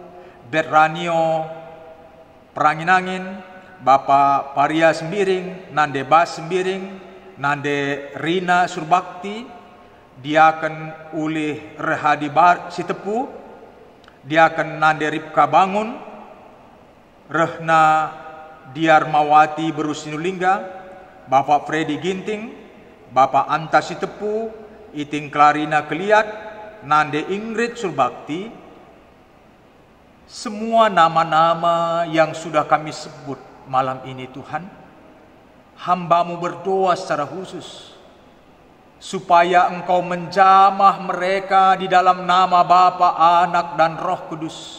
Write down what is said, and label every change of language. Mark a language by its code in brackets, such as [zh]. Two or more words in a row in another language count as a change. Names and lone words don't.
[id] Betranio Peranginangin, Bapak Paria Sembiring, Nande Bas Sembiring, Nande Rina Surbakti, Diaken Ulih Rehadi Sitepu, Diaken Nande Ripka Bangun, Rehna Diarmawati Berusinulingga, Bapak Freddy Ginting, Bapak Anta Sitepu, Iting Clarina Keliat, Nande Ingrid Surbakti. Semua nama-nama yang sudah kami sebut malam ini Tuhan, hamba-Mu berdoa secara khusus supaya Engkau menjamah mereka di dalam nama Bapa, Anak, dan Roh Kudus.